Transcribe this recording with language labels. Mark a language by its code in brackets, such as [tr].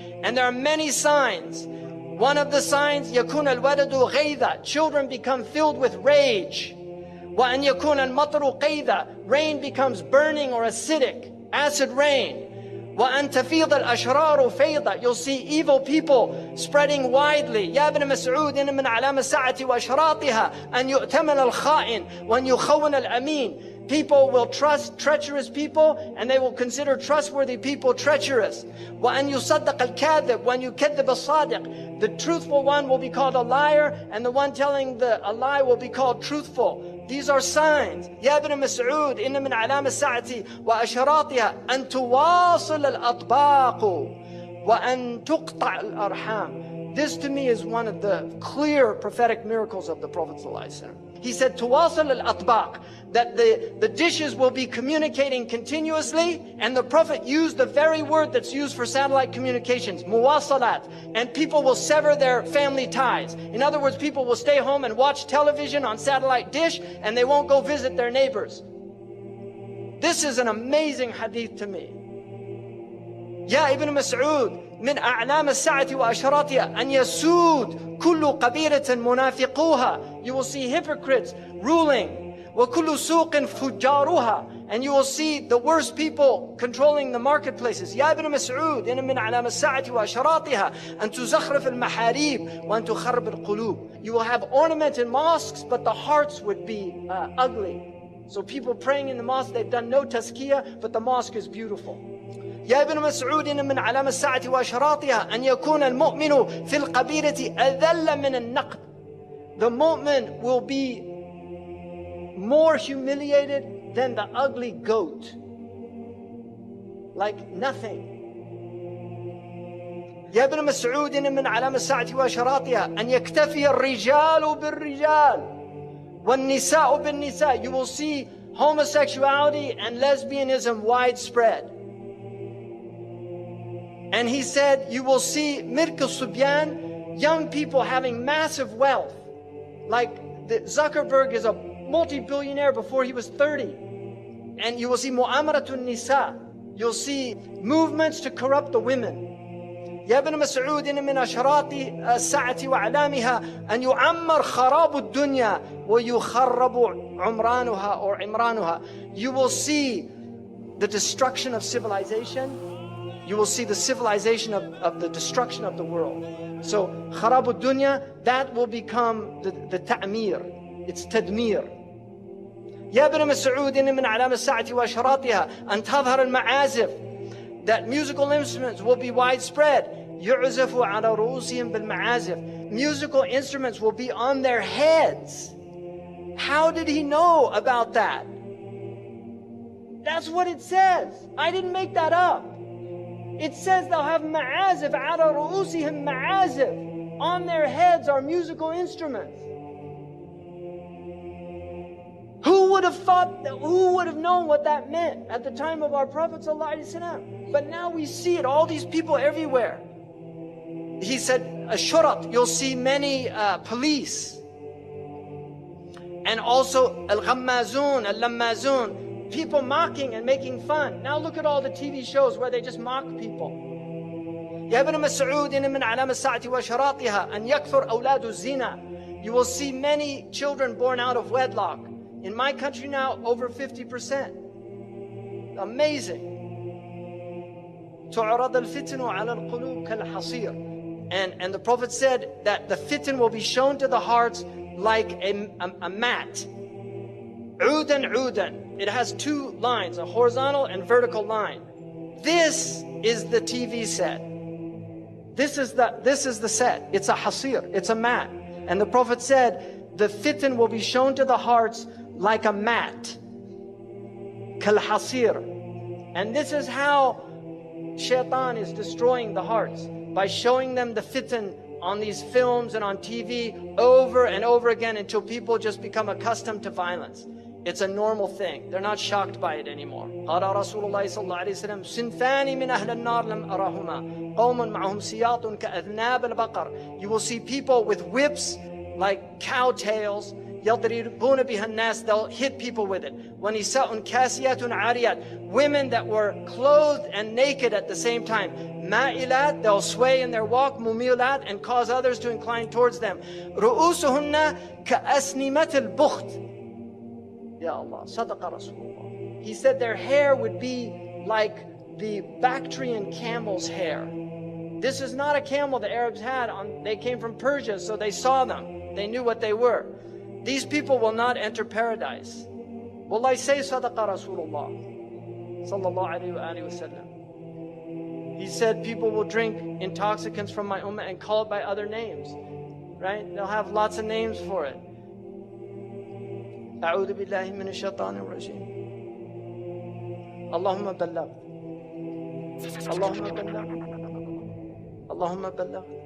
[en] And there are many signs. One of the signs, [ar] يكون الولد غيظا, [en] children become filled with rage. [ar] وأن يكون المطر قيظا, [en] rain becomes burning or acidic, acid rain. [ar] وأن تفيض الأشرار فيضا, [en] you'll see evil people spreading widely. [ar] يا ابن مسعود إن من علامة الساعة وأشراطها أن يؤتمن الخائن وأن يخون الأمين. [en] People will trust treacherous people and they will consider trustworthy people treacherous. [ar] وأن يصدق الكاذب وأن يكذب الصادق. [en] The truthful one will be called a liar and the one telling a lie will be called truthful. These are signs. [ar] يا ابن مسعود إن من علامة الساعة وأشراطها أن تواصل الأطباق وأن تقطع الأرحام. [en] This to me is one of the clear prophetic miracles of the Prophet ﷺ. He said, [ar] تواصل الأطباق, [en] that the dishes will be communicating continuously, and the Prophet used the very word that's used for satellite communications, muwasalat, and people will sever their family ties. In other words, people will stay home and watch television on satellite dish, and they won't go visit their neighbors. This is an amazing hadith to me. [ar] يا ابن مسعود من أعلام الساعة وأشراطها أن يسود كل قبيلة منافقوها. [en] You will see hypocrites ruling. [ar] وكل سوق فجارها. [en] And you will see the worst people controlling the marketplaces. [ar] يا ابن مسعود إن من أعلام الساعة وأشراطها أن تزخرف المحاريب وأن تخرب القلوب. [en] You will have ornamented mosques, but the hearts would be ugly. So people praying in the mosque, they've done no tazkiyah, but the mosque is beautiful. [ar] يا ابن مسعود إن من علامة الساعة وأشراطها أن يكون المؤمن في القبيلة أذل من النقب. [en] The mu'min will be more humiliated than the ugly goat. Like nothing. [ar] يا ابن مسعود إن من علامة الساعة وأشراطها أن يكتفي الرجال بالرجال والنساء بالنساء. [en] You will see homosexuality and lesbianism widespread. And he said, you will see [ar] Mirk al-Subyan, [en] young people having massive wealth. Like Zuckerberg is a multi-billionaire before he was 30. And you will see [ar] Mu'amaratun Nisa. [en] You'll see movements to corrupt the women. [ar] يا ابن مسعود إن من أشراط الساعة وأعلامها أن يعمر خراب الدنيا ويخرب عمرانها or عمرانها. [en] You will see the destruction of civilization. You will see the civilization of the destruction of the world. So, [ar] خراب الدنيا, [en] that will become the ta'mir. It's tadmir. [ar] يا ابن مسعود إن من علامة الساعة وأشراطها أن تظهر المعازف. [en] That musical instruments will be widespread. [ar] يعزف على رؤوسهم بالمعازف. [en] Musical instruments will be on their heads. How did he know about that? That's what it says. I didn't make that up. It says they'll have ma'azif, [ar] ala ru'usihim ma'azif. [en] On their heads are musical instruments. Who would have thought that, who would have known what that meant at the time of our Prophet ﷺ? But now we see it, all these people everywhere. He said, ashurat, you'll see many police. And also [ar] al-ghammazun, al-lammazun. [en] People mocking and making fun. Now look at all the TV shows where they just mock people. [ar] يا ابن مسعود إن من علامة الساعة وأشراطها أن يكثر أولاد الزنا. [en] You will see many children born out of wedlock. In my country now, over 50%. Amazing. [ar] تعرض الفتن على القلوب كالحصير. [en] And the Prophet said that the fitan will be shown to the hearts like a mat. [ar] عودا عودا. [en] It has two lines, a horizontal and vertical line. This is the TV set. This is the set. It's a hasir. It's a mat. And the Prophet said, the fitan will be shown to the hearts like a mat. [ar] Kal hasir. [en] And this is how shaitan is destroying the hearts. By showing them the fitan on these films and on TV over and over again until people just become accustomed to violence. It's a normal thing. They're not shocked by it anymore. [ar] قال رسول الله صلى الله عليه وسلم صنفان من أهل النار لم أرهما قوم معهم سياط كأذناب البقر. [en] You will see people with whips like cow tails. [ar] يضربون بها الناس. [en] They'll hit people with it. [ar] ونساء كاسيات عاريات. [en] Women that were clothed and naked at the same time. [ar] مائلات. [en] They'll sway in their walk. [ar] مميلات, [en] and cause others to incline towards them. [ar] رؤوسهن كأسنمة البخت. Ya Allah, Sadaqa Rasulullah. [en] He said their hair would be like the Bactrian camel's hair. This is not a camel the Arabs had. They came from Persia, so they saw them. They knew what they were. These people will not enter paradise. Wallahi, say [ar] Sadaqa Rasulullah [en] sallallahu alayhi wa sallam. He said people will drink intoxicants from my ummah and call it by other names. Right? They'll have lots of names for it. [ar] أعوذ بالله من الشيطان الرجيم. اللهم بلغ. اللهم بلغ. اللهم بلغ.